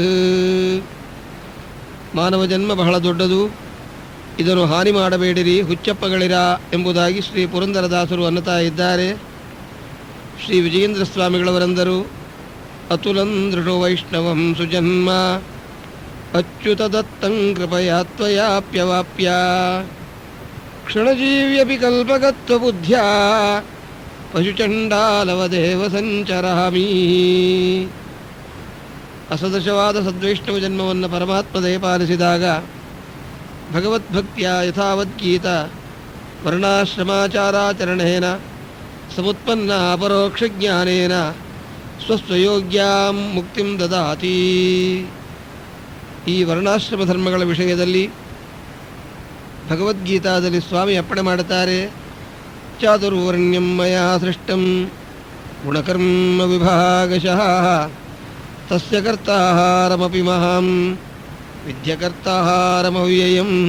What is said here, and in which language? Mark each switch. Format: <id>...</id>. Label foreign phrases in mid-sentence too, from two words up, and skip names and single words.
<kn>ಮಾನವ ಜನ್ಮ ಬಹಳ ದೊಡ್ಡದು, ಇದನ್ನು ಹಾನಿ ಮಾಡಬೇಡಿರಿ, ಹುಚ್ಚಪ್ಪಗಳಿರ ಎಂಬುದಾಗಿ ಶ್ರೀ ಪುರಂದರದಾಸರು ಅನ್ನುತ್ತಾ ಇದ್ದಾರೆ.</kn> <sa>ಶ್ರೀ ವಿಜಯೇಂದ್ರ ಸ್ವಾಮಿಗಳವರೆಂದರು, ಅತುಲಂದೃಢೋ ವೈಷ್ಣವಂ ಸುಜನ್ಮ ಅಚ್ಯುತ ದತ್ತಂ ಕೃಪಯಾ ತ್ವಯಾಪ್ಯವಾಪ್ಯ ಕ್ಷಣಜೀವ್ಯಪಿ ಕಲ್ಪಗತ್ವ ಬುದ್ಧ್ಯಾ ಪಶುಚಂಡಾಲವದೇವ ಸಂಚರಾಮಿ.</sa> <kn>ಅಸದೃಶವಾದ ಸದ್ವೈಷ್ಣವ ಜನ್ಮವನ್ನು ಪರಮಾತ್ಮ ದಯಪಾಲಿಸಿದಾಗ ಭಗವದ್ಭಕ್ತಿಯ</kn> <sa>ಯಥಾವದ್ಗೀತ ವರ್ಣಾಶ್ರಮಾಚಾರಾಚರಣೇನ ಸಮುತ್ಪನ್ನ ಅಪರೋಕ್ಷಜ್ಞಾನೇನ ಸ್ವಸ್ವಯೋಗ್ಯಾಂ ಮುಕ್ತಿಂ ದದಾತಿ.</sa> <kn>ಈ ವರ್ಣಾಶ್ರಮ ಧರ್ಮಗಳ ವಿಷಯದಲ್ಲಿ ಭಗವದ್ಗೀತಾದಲ್ಲಿ ಸ್ವಾಮಿ ಅಪ್ಪಣೆ ಮಾಡುತ್ತಾರೆ.</kn> <sa>ಚಾತುರ್ವರ್ಣ್ಯಂ ಮಯಾ ಸೃಷ್ಟಂ ಗುಣಕರ್ಮ ವಿಭಾಗಶಃ ತಸ್ಯ ಕರ್ತಾಹಾರಮಪಿ ಮಹಾಂ ವಿದ್ಯಕರ್ತಾಹಾರಮವ್ಯಯಂ.</sa>